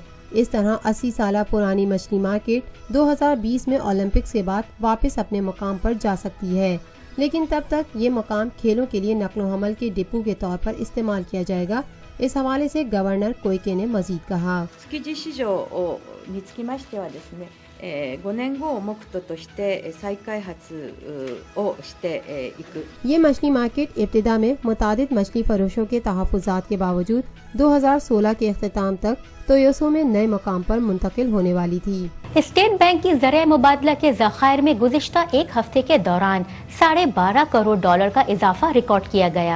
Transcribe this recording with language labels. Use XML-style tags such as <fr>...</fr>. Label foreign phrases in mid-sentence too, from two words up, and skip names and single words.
<ur>اس طرح 80 سالہ پرانی مچھلی مارکیٹ 2020 میں اولمپکس کے بعد واپس اپنے مقام پر جا سکتی ہے، لیکن تب تک یہ مقام کھیلوں کے لیے نقل و حمل کے ڈپو کے طور پر استعمال کیا جائے گا۔ اس حوالے سے گورنر کوئیکے نے مزید کہا</ur> <ja>築地市場につきましてはですね、5年後を目途として再開発をしていく。</ja> <ur>یہ مچھلی مارکیٹ ابتدا میں متعدد مچھلی فروشوں کے تحفظات کے باوجود 2016 کے اختتام تک تویوسو میں نئے مقام پر منتقل ہونے والی تھی۔ اسٹیٹ بینک کی زرعی مبادلہ کے ذخائر میں گزشتہ ایک ہفتے کے دوران $12.5 کروڑ کا اضافہ ریکارڈ کیا گیا۔</ur>